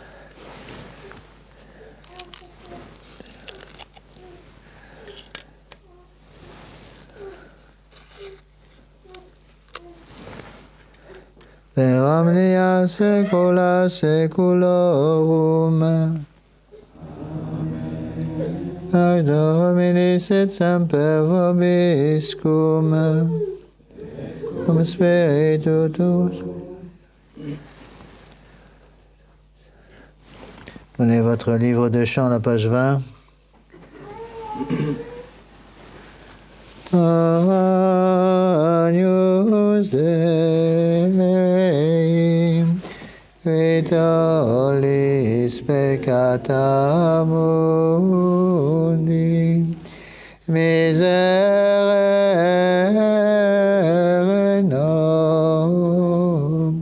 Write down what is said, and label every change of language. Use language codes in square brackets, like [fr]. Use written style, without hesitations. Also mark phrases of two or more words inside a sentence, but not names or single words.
[la] Per omnia saecula saeculorum. Ad Dominis et semper vobiscum. Cum spiritu tuo. [fr] Prenez votre livre de chant, la page 20. [la] Agnus Dei, qui tollis peccata mundi, miserere nos.